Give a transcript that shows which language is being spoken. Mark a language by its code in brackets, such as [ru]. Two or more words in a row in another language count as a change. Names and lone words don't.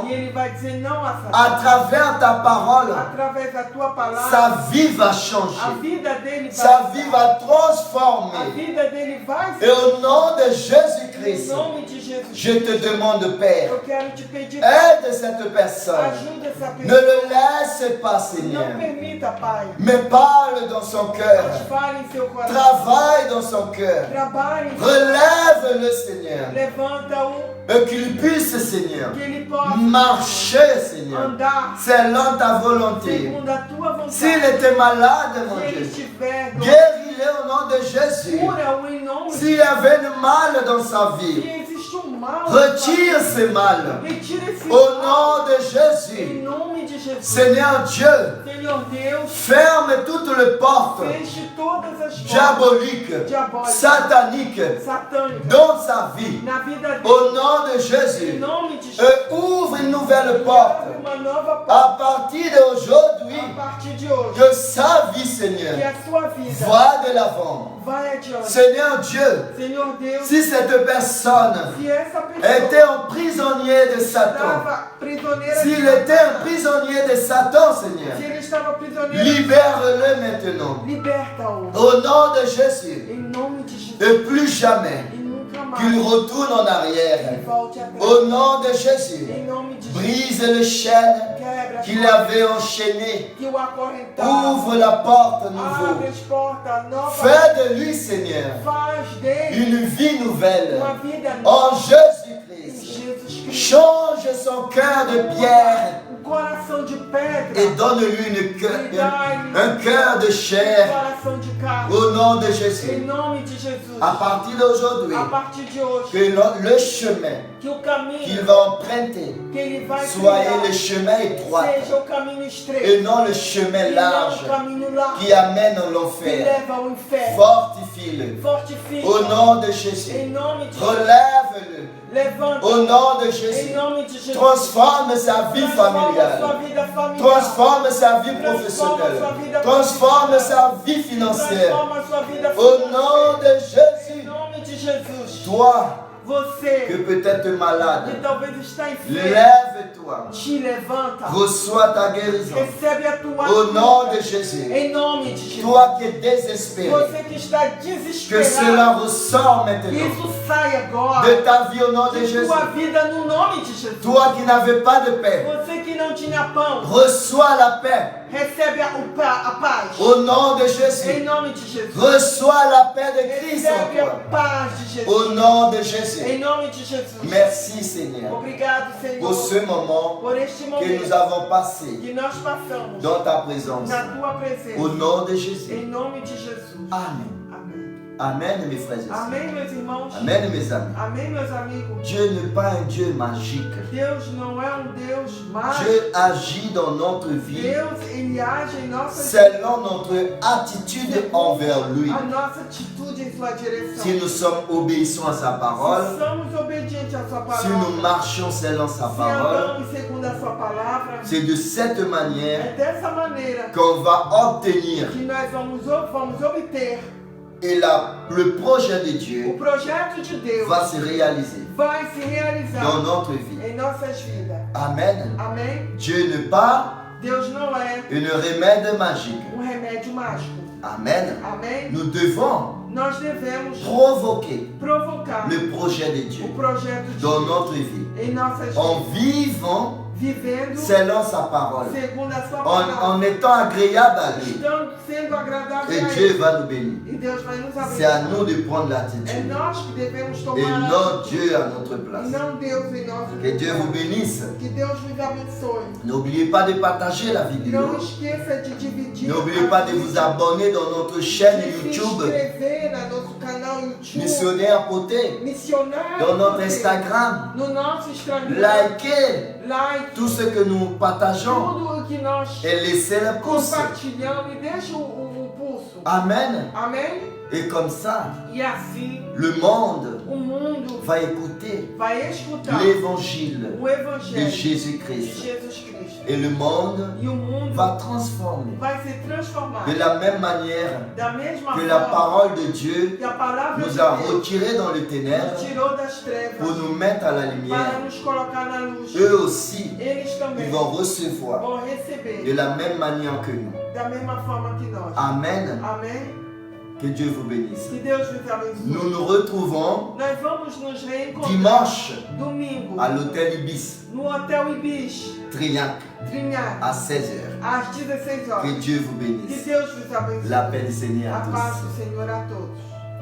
[pt] e ele vai dizer não a [fr] À [pt] Satanás. [fr] travers ta parole, [pt] Através da tua palavra, [fr] sa vie va [pt] a [fr] changer. [pt] vida dele [fr] Sa [pt] vai [fr] vie va [pt] a [fr] transformer. [pt] vida dele vai [fr] Et au nom de [pt] Em [fr] Jésus-Christ, [pt] nome de Jesus. [fr] je te demande, Père, [pt] Eu quero te pedir, [fr] aide cette personne. [pt] ajuda essa [fr] Ne [pt] pessoa. [fr] le laisse pas, [pt] Não [fr] Seigneur. [pt] permita, Pai. [fr] Mais parle dans son cœur. [pt] Mas fale em seu coração. [fr] Travaille dans son cœur. [pt] Trabalhe em seu [fr] Relève-le, Seigneur. [pt] Levanta-o, [fr] Et qu'il puisse, Seigneur, [pt] que ele possa [fr] marcher, Seigneur, [pt] andar [fr] selon ta volonté. [pt] segundo a tua vontade. [fr] S'il était malade, mon [pt] Se ele [fr] Dieu, [pt] estiver doente, [fr] guéris-le au nom de Jésus. [pt] cura-o em nome de [fr] S'il y avait du mal dans sa [pt] Se [fr] vie, [pt] existe mal, [fr] retire ce mal. [pt] retira esse [fr] Au [pt] mal. [fr] nom de [pt] Em [fr] Jésus, [pt] nome de Jesus. [fr] Seigneur Dieu, [pt] Senhor Deus, [fr] ferme toutes les portes [pt] feche todas as portas [fr] diaboliques, [pt] diabólicas, [fr] sataniques [pt] satânicas [fr] dans sa vie. [pt] na vida dele. [fr] Au nom de [pt] Em [fr] Jésus, [pt] nome de Jesus. [fr] et ouvre une nouvelle porte. [pt] Abre uma nova porta [fr] À partir d'aujourd'hui, [pt] a partir de hoje. [fr] que sa vie, [pt] Que [fr] Seigneur, [pt] a sua vida [fr] va de l'avant. [pt] vai adiante. [fr] Seigneur Dieu, [pt] Senhor Deus, [fr] si cette personne [pt] se essa essa pessoa [fr] était un prisonnier de Satan, [pt] estava prisioneira de [fr] s'il était un [pt] Satanás, [fr] prisonnier de Satan, Seigneur, [pt] se ele estava prisioneiro, [fr] libère-le maintenant. [pt] liberta-o. [fr] Au nom de Jésus, [pt] Em nome de Jesus. [fr] et plus jamais [pt] E nunca mais [fr] qu'il retourne en [pt] ele [fr] arrière. [pt] volte atrás. [fr] Au nom de Jésus, [pt] Em nome de Jesus. [fr] brise le chêne [pt] Quebra as [fr] qu'il [pt] portas [fr] avait enchaîné. [pt] que o acorrentava. [fr] Ouvre la porte [pt] Abre [fr] nouveau. [pt] as portas novas. [fr] Fais de lui, Seigneur, [pt] Faz dele [fr] une vie nouvelle. [pt] uma vida [fr] En [pt] nova. Em [fr] Jésus-Christ, [pt] Jesus Cristo. [fr] change son cœur de pierre [pt] O coração de pedra. [fr] et donne-lui un cœur de chair. [pt] Coração de carne. [fr] Au nom de [pt] Em [fr] Jésus, [pt] nome de Jesus. [fr] à partir d'aujourd'hui, [pt] A partir de hoje. [fr] que le chemin [pt] Que o caminho [fr] qu'il va emprunter [pt] que ele vai [fr] soit [pt] trilhar [fr] le chemin étroit [pt] seja o caminho estreito. [fr] et non le chemin [pt] E não [fr] large [pt] o caminho largo [fr] qui amène à [pt] que [fr] l'enfer. [pt] leva ao inferno. [fr] Fortifie-le. [pt] Fortifica. [fr] Au nom de Jésus, [pt] Em nome de Jesus. [fr] relève-le. [pt] Levanta. [fr] Au nom de [pt] Em [fr] Jésus, [pt] nome de Jesus. [fr] transforme sa vie [pt] Transforma sua [fr] familiale. [pt] vida familiar. [fr] Transforme sa vie professionnelle. Transforme sa vie financière. [pt] Transforma sua vida [fr] Au nom de [pt] Em [fr] Jésus, [pt] nome de Jesus. [fr] toi que [pt] Você [fr] peut-être [pt] que [fr] malade, [pt] talvez está enfermo, [fr] lève-toi. [pt] te levanta. [fr] Reçois ta guérison. [pt] Recebe a tua [fr] Au nom [pt] cura. [fr] de Jésus. [pt] Em nome de Jesus. [fr] Toi qui es désespéré, [pt] Você que está [fr] que [pt] desesperado. [fr] cela ressort [pt] Que [fr] maintenant [pt] isso saia agora. [fr] de ta vie au nom de [pt] De [fr] Jésus. [pt] tua vida no nome de Jesus. [fr] Toi qui n'avais pas de paix, [pt] Você que não tinha pão, [fr] reçois la paix [pt] recebe a paz. [fr] au nom de [pt] Em [fr] Jésus. [pt] nome de Jesus. [fr] Reçois la paix de Christ en [pt] Recebe a [fr] toi. [pt] paz de Jesus. [fr] Au nom de Jésus. [pt] Em nome de Jesus. [fr] Merci Seigneur [pt] Obrigado, [fr] pour ce [pt] Senhor, [fr] moment [pt] por este [fr] que [pt] momento [fr] nous avons passé [pt] que nós passamos [fr] dans ta présence. [pt] na tua presença. [fr] Au nom de Jésus. [pt] Em nome de Jesus. [fr] Amen. [pt] Amém. [fr] Amen mes frères et sœurs. [pt] Amém, meus irmãos. [fr] Amen mes amis. [pt] Amém, meus amigos. [fr] Dieu n'est pas un Dieu magique. [pt] Deus não é Deus mágico. [fr] Dieu agit dans notre vie [pt] Deus, ele age em nossa [fr] selon notre attitude envers lui. [pt] a nossa atitude em sua direção. [fr] Si nous sommes obéissants à sa parole, [pt] Se somos obedientes à sua [fr] si [pt] palavra, [fr] nous marchons selon sa [pt] se [fr] parole, [pt] andamos segundo a sua palavra, [fr] c'est de cette manière [pt] é dessa maneira [fr] qu'on va obtenir [pt] que nós vamos obter [fr] et le projet de [pt] o [fr] Dieu [pt] projeto de Deus [fr] va se réaliser [pt] vai se realizar [fr] dans notre vie. [pt] em nossas vidas. [fr] Amen. [pt] Amém? [fr] Dieu n'est pas [pt] Deus não é [fr] un remède magique. [pt] remédio mágico. [fr] Amen. [pt] Amém? [fr] Nous devons [pt] Nós devemos [fr] provoquer [pt] provocar [fr] le projet de Dieu [pt] o projeto de [fr] dans [pt] Deus [fr] notre vie [pt] em nossas [fr] en [pt] vidas, [fr] vivant [pt] vivendo [fr] selon sa parole, [pt] segundo a sua palavra, [fr] en étant agréable à lui. [pt] estando sendo agradável [fr] Et [pt] a [fr] Dieu [pt] Ele. [fr] va nous bénir. [pt] E Deus vai nos [fr] C'est à [pt] abençoar. [fr] nous de prendre [pt] É [fr] l'attitude [pt] nós que devemos [fr] et [pt] tomar [fr] non [pt] a [fr] Dieu à notre [pt] e [fr] place. [pt] não Deus em nosso [fr] Que Dieu vous [pt] lugar. [fr] bénisse. [pt] Que Deus nos abençoe. [fr] N'oubliez pas de partager la [pt] Não [fr] vidéo. [pt] esqueça de dividir. [fr] N'oubliez [pt] a [fr] pas de [pt] vida, [fr] vous abonner dans notre chaîne [pt] de se [fr] YouTube [pt] inscrever no nosso canal YouTube. [fr] Missionnaire Poté, [pt] Missionário. [fr] dans notre [pt] Poder. [fr] Instagram. [pt] No nosso Instagram. [fr] Likez [pt] Like. [fr] tout ce que nous partageons [pt] Tudo o que nós [fr] et laissez le pouce. [pt] compartilhamos e deixa o pulso. [fr] Amen. [pt] Amém? [fr] Et comme ça, [pt] E assim [fr] le monde [pt] o mundo [fr] va écouter [pt] vai escutar [fr] l'évangile [pt] o [fr] de [pt] Evangelho de [fr] Jésus-Christ. [pt] Jesus Cristo. [fr] Et le monde [pt] E o mundo [fr] va transformer [pt] vai se transformar [fr] de la même manière [pt] da mesma [fr] que la [pt] forma [fr] parole de Dieu [pt] que a palavra de [fr] nous a [pt] Deus [fr] retirés dans le [pt] nos [fr] ténèbres [pt] tirou das trevas [fr] pour nous mettre à la [pt] para [fr] lumière. [pt] nos colocar na luz. [fr] Eux aussi, [pt] Eles também [fr] ils vont recevoir [pt] vão [fr] de [pt] receber [fr] la même manière que nous. [pt] da mesma forma que nós. [fr] Amen. [pt] Amém? [fr] Que Dieu vous bénisse. [pt] Que Deus nos abençoe. [fr] Nous nous retrouvons [pt] Nós vamos nos reencontrar [fr] dimanche [pt] domingo [fr] à l'hôtel Ibis, [pt] no Hotel Ibis, [fr] Trignac, [pt] Trinhac, [fr] à 16h. [pt] às 16 [fr] Que [pt] horas. [fr] Dieu vous [pt] Que [fr] bénisse. [pt] Deus nos abençoe. [fr] La paix du Seigneur [pt] A [fr] à [pt] paz [fr] tous. [pt] do Senhor a todos.